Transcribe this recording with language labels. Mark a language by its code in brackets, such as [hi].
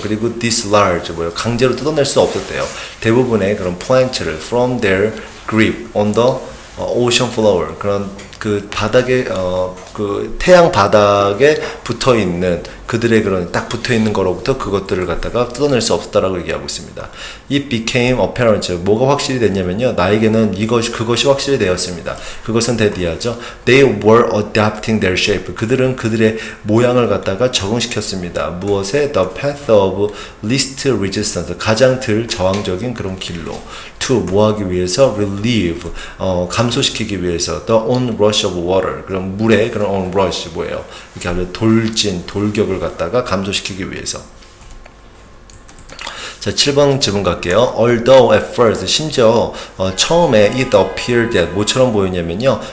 [ko] 그리고 dislodge 강제로 뜯어낼 수 없었대요. 대부분의 그런 포인트를 [en] from their grip on the ocean floor [ko] 그런 그 바닥에 그 태양 바닥에 붙어 있는 그들의 그런 딱 붙어 있는 거로부터 그것들을 갖다가 뜯어낼 수 없었다라고 얘기하고 있습니다. [en] It became apparent. [ko] 뭐가 확실히 됐냐면요. 나에게는 그것이 확실히 되었습니다. 그것은 대디하죠. [en] They were adapting their shape. [ko] 그들은 그들의 모양을 갖다가 적응시켰습니다. 무엇에? [en] The path of least resistance. [ko] 가장 덜 저항적인 그런 길로. To 뭐하기 위해서? Relieve. 감소시키기 위해서. [en] The onrush of water. [ko] 그런 물의 그런 onrush 뭐예요? 이렇게 하면 돌격을 갖다가 감소시키기 위해서. 자, 7번 지문 갈게요. [en] Although at first, [ko] 심지어 처음에 [en] it appeared that [ko] 뭐처럼 보였냐면요.